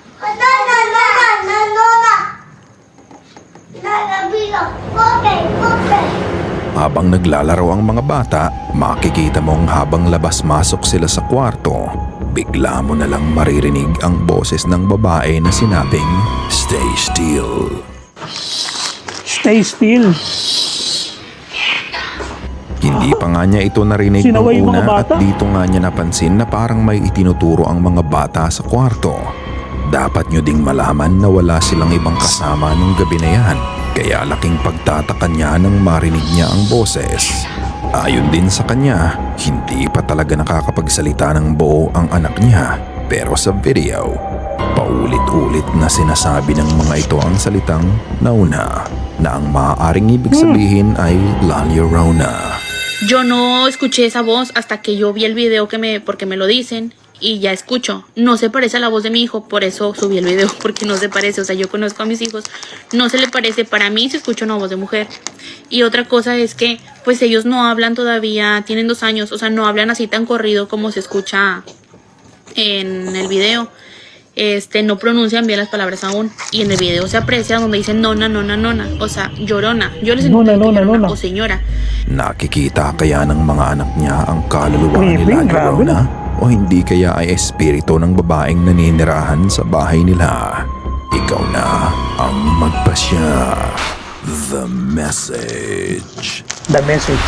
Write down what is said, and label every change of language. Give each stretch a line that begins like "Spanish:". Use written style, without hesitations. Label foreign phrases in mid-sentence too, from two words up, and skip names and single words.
Filipino: Habang naglalaro ang mga bata, makikita mong habang labas-masok sila sa kwarto, bigla mo na lang maririnig ang boses ng babae na sinabing,
English: "Stay still." Stay still.
Filipino: Hindi pa nga niya ito narinig ng Sinaway yung mga una at bata? dito nga niya napansin na parang may itinuturo ang mga bata sa kwarto. Dapat nyo ding malaman na wala silang ibang kasama nung gabi na yan, kaya laking pagtataka niya nang marinig niya ang boses. Ayon din sa kanya, hindi pa talaga nakakapagsalita ng buo ang anak niya, pero sa video, paulit-ulit na sinasabi ng mga ito ang salitang nauna, na ang maaaring ibig sabihin ay La Llorona.
Spanish: Yo no escuché esa voz hasta que yo vi el video porque me lo dicen y ya escucho. No se parece a la voz de mi hijo, por eso subí el video, porque no se parece. O sea, yo conozco a mis hijos, no se le parece. Para mí se escucha una voz de mujer. Y otra cosa es que, pues ellos no hablan todavía, tienen 2 años, o sea, no hablan así tan corrido como se escucha en el video. No pronuncian bien las palabras aún. Y en el video se aprecia donde dicen nona, o sea, llorona. Yo les entiendo llorona o señora.
Filipino: Nakikita kaya ng mga anak niya ang kaluluwa ni La
English: Creepy, grabe
Filipino: Llorona? O hindi kaya ay espiritu ng babaeng naninirahan sa bahay nila? Ikaw na ang magpasya.
English: The Message. The Message.